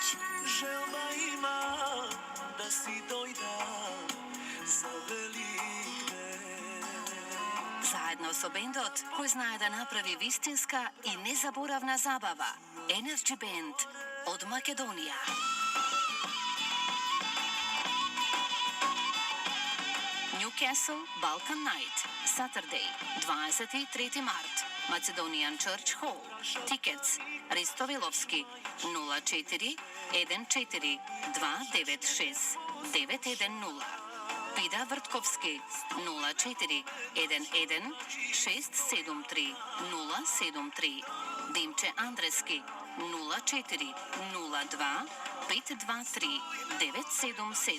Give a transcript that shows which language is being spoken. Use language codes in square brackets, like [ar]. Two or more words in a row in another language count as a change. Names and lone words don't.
[mk] Желба има да си дојда за Великден. Заедно со бендот, кој знае да направи вистинска и незаборавна забава, Energy Band од Македонија. [en] Newcastle Balkan Night, Saturday, 23 март, Macedonian Church Hall. Tickets, [mk] Ристовиловски, 04 14 296 910. Пида Вртковски, 04 11 673 073. Димче Андрески, 04 02 523 977.